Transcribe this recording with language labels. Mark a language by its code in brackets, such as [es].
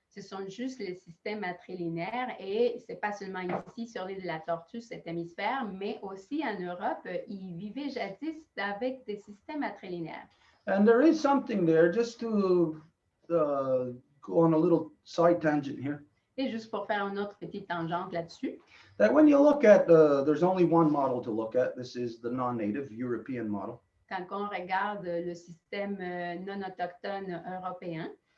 [fr] Ce sont juste les systèmes matrilinéaires et c'est pas seulement ici sur l'île de la Tortue, cet hémisphère, mais aussi en Europe, ils vivaient jadis avec des systèmes matrilinéaires. [en] And there is something there, just to go on a little side tangent here, [fr] Et juste pour faire une autre petite tangente là-dessus, [en] that when you look at, there's only one model to look at. This is the non-native European model. [fr] quand on regarde le système non autochtone européen,